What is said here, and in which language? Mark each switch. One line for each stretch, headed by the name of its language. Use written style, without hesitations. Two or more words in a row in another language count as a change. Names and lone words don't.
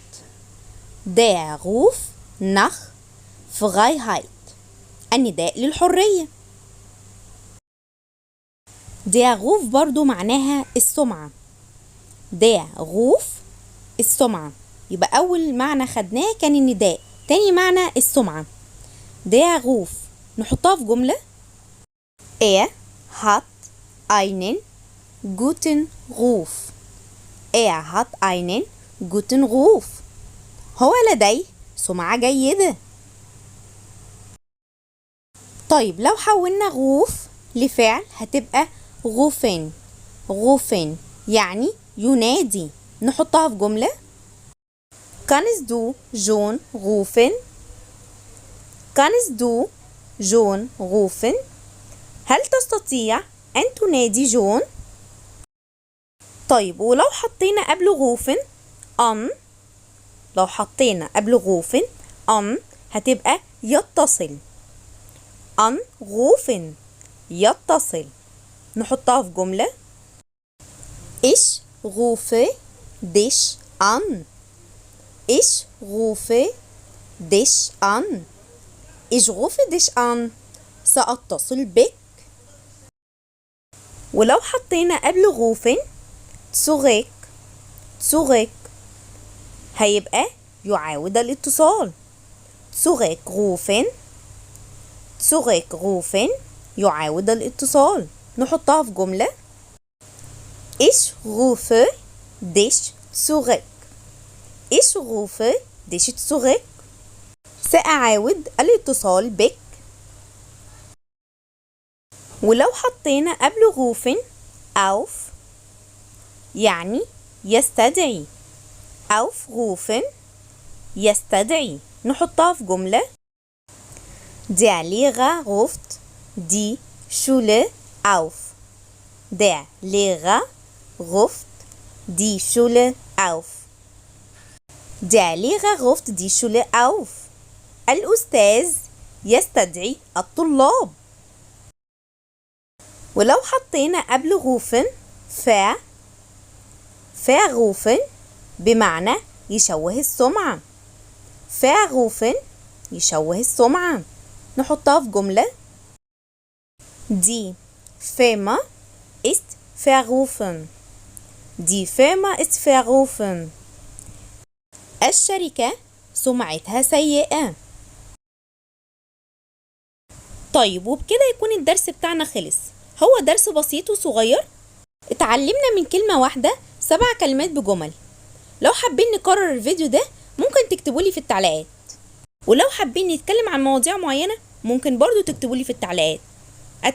German: der Ruf nach Freiheit
Arabic: النداء للحرية.
German: der Ruf
Arabic: برضو معناها السمعة.
German: der Ruf
Arabic: السمعة، يبقى أول معنى خدناه كان النداء، تاني معنى السمعة.
German: der Ruf
Arabic: نحطها في جملة:
German: er hat einen guten Ruf. er hat einen guten Ruf.
Arabic: هو لديه سمعة جيدة. طيب لو حولنا غوف لفعل هتبقى rufen. rufen يعني ينادي. نحطها في جملة:
German: kannst du schon rufen. kannst du schon rufen.
Arabic: هل تستطيع أن تنادي جون؟ طيب ولو حطينا قبل غوفن أن، لو حطينا قبل غوفن أن هتبقى يتصل.
German: an rufen يتصل.
Arabic: نحطها في جملة:
German: ich rufe dich an. ich rufe dich an. ich rufe dich an
Arabic: سأتصل بك. ولو حطينا قبل غوفن zurück. zurück هيبقى يعاود الاتصال.
German: zurückrufen. zurückrufen
Arabic: يعاود الاتصال. نحطها في جملة:
German: ich rufe dich zurück. ich rufe dich zurück
Arabic: سأعاود الاتصال بك. ولو حطينا قبل غوفن auf يعني يستدعي. aufrufen يستدعي. نحطها في جملة:
German: der Lehrer ruft die Schule auf. der Lehrer ruft die Schule auf. der Lehrer ruft die Schule auf.
Arabic: الأستاذ يستدعي الطلاب. ولو حطينا قبل غوفن verrufen بمعنى يشوه السمعة. verrufen يشوه السمعة. نحطها في جملة:
German: die Firma ist verrufen. die Firma ist verrufen
Arabic: الشركة سمعتها سيئة. طيب وبكده يكون الدرس بتاعنا خلص. هو درس بسيط وصغير، اتعلمنا من كلمة واحدة 7 كلمات بجمل. لو حابين نكرر الفيديو ده ممكن تكتبولي في التعليقات، ولو حابين نتكلم عن مواضيع معينة ممكن برضو تكتبولي في التعليقات.